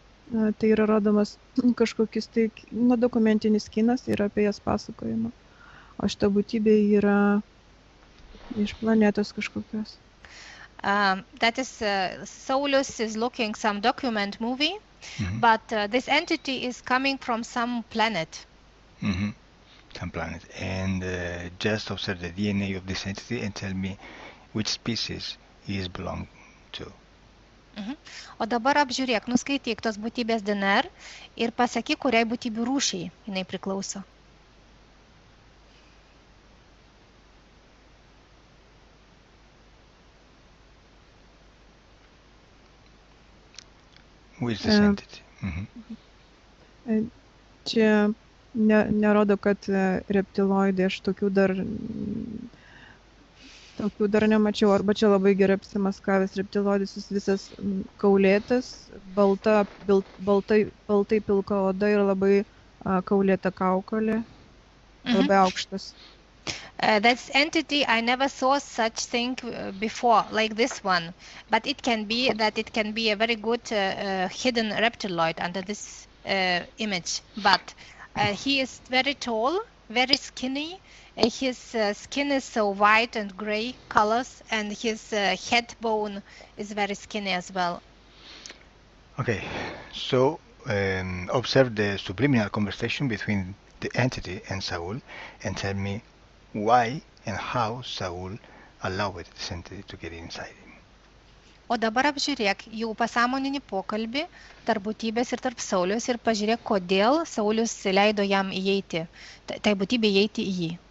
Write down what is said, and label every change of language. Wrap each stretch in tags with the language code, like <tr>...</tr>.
<lt>Tai yra rodomas kažkokis tai dokumentinis kinas ir apie jas pasakojama. O šita būtybė yra iš planetos kažkokios.</lt> <en>That is, Saulus is looking some document movie, but this entity is coming from some planet. Some planet. And just observe the DNA of this entity and tell me which species he belongs to.</en> <lt>O dabar apžiūrėk, nuskaityk tos būtybės DNR ir pasakyk, kuriai būtybių rūšiai jinai priklauso.</lt> <en>Who is this entity?</en> <lt>Čia nerodo, kad reptiloidai, aš tokių dar nemačiau, arba čia labai gerai apsimaskavęs reptiloidis, jis visas kaulėtas, baltai pilka oda ir labai kaulėta kaukolė, labai aukštas.</lt> <en>That entity, I never saw such thing before, like this one. But it can be a very good hidden reptiloid under this image. But he is very tall, very skinny. His skin is so white and gray colors, and his head bone is very skinny as well. Okay, so observe the subliminal conversation between the entity and Saul and tell me why and how Saul allowed this entity to get inside him.</en> <lt>O dabar apžiūrėk jų pasąmoninį pokalbį tarp būtybės ir tarp Sauliaus ir pažiūrėk, kodėl Saulius leido jam įeiti, tai būtybė įeiti į jį.</lt>